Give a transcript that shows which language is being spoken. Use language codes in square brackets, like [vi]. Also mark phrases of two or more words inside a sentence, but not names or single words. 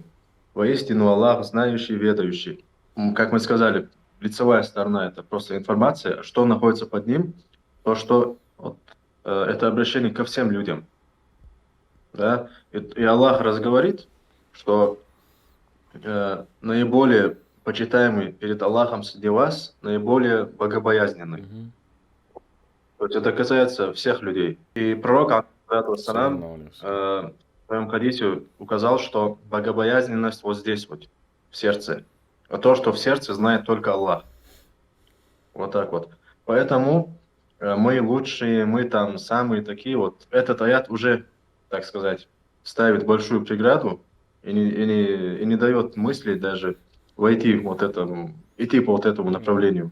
[ru] Воистину, Аллах знающий, ведающий. Как мы сказали, лицевая сторона– это просто информация, что находится под ним, то, что вот, это обращение ко всем людям. Да? И Аллах разговорит, что наиболее почитаемый перед Аллахом среди вас, наиболее богобоязненный. Мгм. То есть это касается всех людей. И пророк, алейхиссалям, [ar] صلى الله عليه وسلم. [ru] в своем хадисе указал, что богобоязненность вот здесь вот, в сердце. А то, что в сердце знает только Аллах. Вот так вот. Поэтому мы лучшие, мы там самые такие вот. Этот аят уже, так сказать, ставит большую преграду и не дает мысли даже войти в вот это, идти по вот этому направлению.